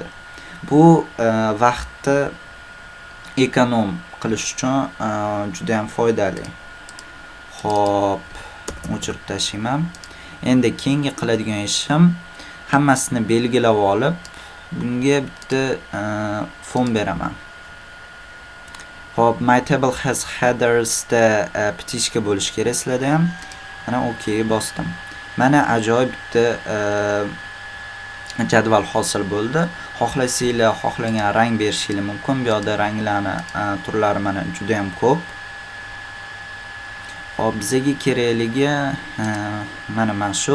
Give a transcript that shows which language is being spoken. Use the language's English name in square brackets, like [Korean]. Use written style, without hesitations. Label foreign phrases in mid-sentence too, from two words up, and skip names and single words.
[Uzbek] Bu vaqtni ekonom qilish uchun juda ham foydali. Xo'p, o'chirib tashlayman. Endi keyingi qiladigan ishim hammasini belgilab olib, bunga bitta fon beraman. Xo'p, [English] my table has headers [Uzbek] da bitishga bo'lish kerak sizlarda ham. Mana OK bosdim. Mana ajoyib bitta jadval hosil bo'ldi. Xohlasanglar xohlagan rang berishingiz mumkin. Bu yerda ranglarni turlari mana juda ham ko'p. Hop, bizga kerakligi mana shu.